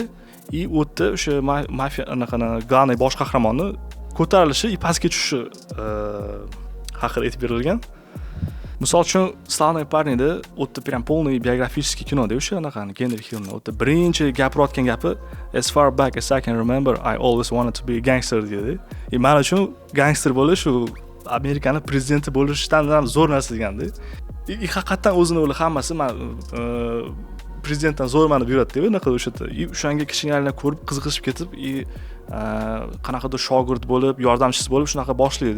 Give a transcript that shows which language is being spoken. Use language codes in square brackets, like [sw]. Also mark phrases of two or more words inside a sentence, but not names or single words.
[uz] U yerda o'sha mafiya anaqani главный bosh qahramonni ko'tarilishi, pastga tushishi haqida aytib berilgan. Misol uchun Slавный парнida o'tda [ru] прям полный биографический [uz] kinoda o'sha anaqani Henry Hillni o'tda birinchi gapirayotgan gapi [en] as far back as I can remember I always wanted to be a gangster [uz] dedi. Men uchun gangster bo'lish u Amerikaning prezidenti bo'lishdan ham zo'r narsa deganda. Haqiqatan o'zini o'yla hammasi men prezidentdan zo'rman deb yuradi deb anaqa o'sha o'shanga kichkinalarni ko'rib qiziqishib ketib, qanaqadir shogird bo'lib, yordamchisi bo'lib shunaqa boshlaydi.